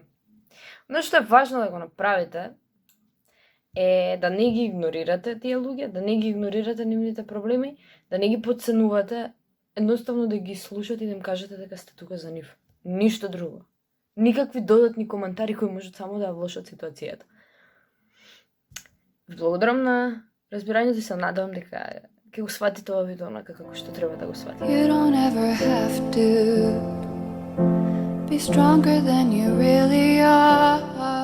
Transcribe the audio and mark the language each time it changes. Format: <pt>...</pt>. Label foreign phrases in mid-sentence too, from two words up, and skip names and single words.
<mk>Но што е важно да го направите е да не ги игнорирате тие луѓе, да не ги игнорирате нивните проблеми, да не ги потценувате, едноставно да ги слушате и да им кажете дека сте тука за нив. Ништо друго. Никакви додатни коментари кои можат само да ја влошат ситуацијата. Ви благодарам на разбирањето и се надевам дека ќе го сватите ова видео онака како што треба да го сватите.</mk> <en>You don't ever have to be stronger than you really are.</en>